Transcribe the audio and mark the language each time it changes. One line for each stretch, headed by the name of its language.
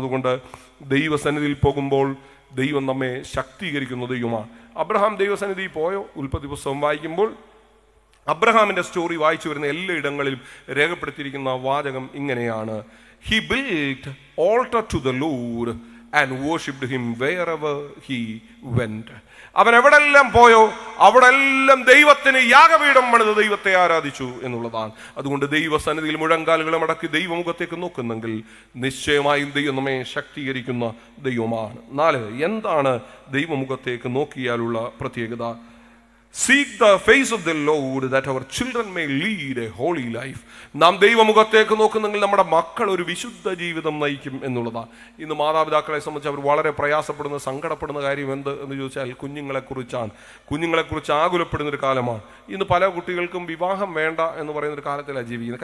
Malayalam: അതുകൊണ്ട് ദൈവസന്നിധിയിൽ പോകുമ്പോൾ ദൈവം നമ്മെ ശക്തീകരിക്കുന്ന ദൈവമാണ്. അബ്രഹാം ദൈവസന്നിധിയിൽ പോയോ? ഉൽപ്പത്തി പുസ്തകം വായിക്കുമ്പോൾ അബ്രഹാമിന്റെ സ്റ്റോറി വായിച്ചു വരുന്ന എല്ലായിടങ്ങളിലും രേഖപ്പെടുത്തിയിരിക്കുന്ന വാചകം ഇങ്ങനെയാണ്:
English: He built altar to the Lord and worshipped him wherever he went.
Malayalam: അവൻ എവിടെല്ലാം പോയോ അവിടെല്ലാം ദൈവത്തിന് യാഗപീഠം പണിത് ദൈവത്തെ ആരാധിച്ചു എന്നുള്ളതാണ്. അതുകൊണ്ട് ദൈവസന്നിധിയിൽ മുഴങ്കാലുകളെ മടക്കി ദൈവമുഖത്തേക്ക് നോക്കുന്നെങ്കിൽ നിശ്ചയമായും ദൈവം നമ്മെ ശക്തീകരിക്കുന്ന ദൈവമാണ്. 4, എന്താണ് ദൈവമുഖത്തേക്ക് നോക്കിയാലുള്ള പ്രത്യേകത?
English: Seek the face of the Lord that our children may lead a holy life.
Malayalam: നാം ദൈവമുഖത്തേക്ക് നോക്കുന്നെങ്കിൽ നമ്മുടെ മക്കൾ ഒരു വിശുദ്ധ ജീവിതം നയിക്കും എന്നുള്ളതാണ്. ഇന്ന് മാതാപിതാക്കളെ സംബന്ധിച്ച് അവർ വളരെ പ്രയാസപ്പെടുന്ന സങ്കടപ്പെടുന്ന കാര്യം എന്ത് എന്ന് ചോദിച്ചാൽ കുഞ്ഞുങ്ങളെക്കുറിച്ചാണ്. കുഞ്ഞുങ്ങളെക്കുറിച്ച് ആകുലപ്പെടുന്നൊരു കാലമാണ്. ഇന്ന് പല കുട്ടികൾക്കും വിവാഹം വേണ്ട എന്ന് പറയുന്നൊരു കാലത്തിലാണ് ജീവിക്കുന്നത്.